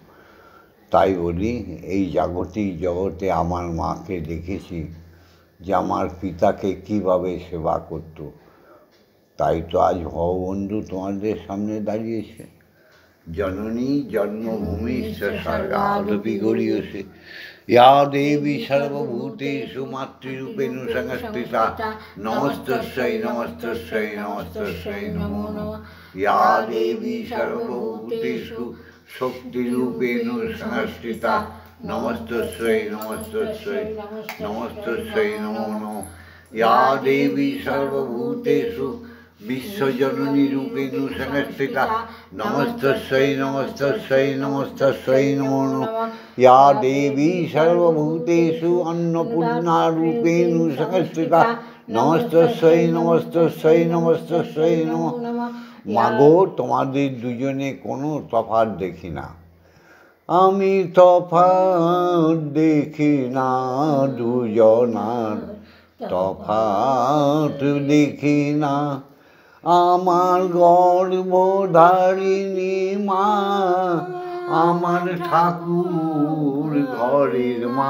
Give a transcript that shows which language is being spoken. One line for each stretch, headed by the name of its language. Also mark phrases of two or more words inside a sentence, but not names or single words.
Bangla: তাই বলি, এই জাগতিক জগতে আমার মাকে দেখেছি যে আমার পিতাকে কীভাবে সেবা করত। তাই তো আজ ভববন্ধু তোমাদের সামনে দাঁড়িয়েছে।
Sanskrit: জননী জন্মভূমি স্বর্গাদপি গরীয়সে ইয়া দেবী সর্বভূতেষু মাতৃরূপেণ সংস্থিতা নমস্তস্যৈ নমস্তস্যৈ নমস্তস্যৈ নমো নমঃ। ইয়া দেবী সর্বভূতেষু শক্তিরূপেণ সংস্থিতা নমস্তস্যৈ নমস্তস্যৈ নমস্তস্যৈ নমো নমঃ। ইয়া দেবী সর্বভূতেষু বিশ্বজননী রূপেণ সংস্থিতা নমস্তস্যৈ নমস্তস্যৈ নমস্তস্যৈ নমো নমঃ। ইয়া দেবী সর্বভূতেষু অন্নপূর্ণা রূপেণ সংস্থিতা নমস্তস্যৈ নমস্তস্যৈ নমস্তস্যৈ নমো নমঃ।
Bangla: মাগো, তোমাদের দুজনে কোনো তফাৎ দেখি না। আমি তফাৎ দেখি না, দুজনার তফাৎ দেখি না। আমার গর্ভধারিণী মা, আমার ঠাকুর ঘরের মা।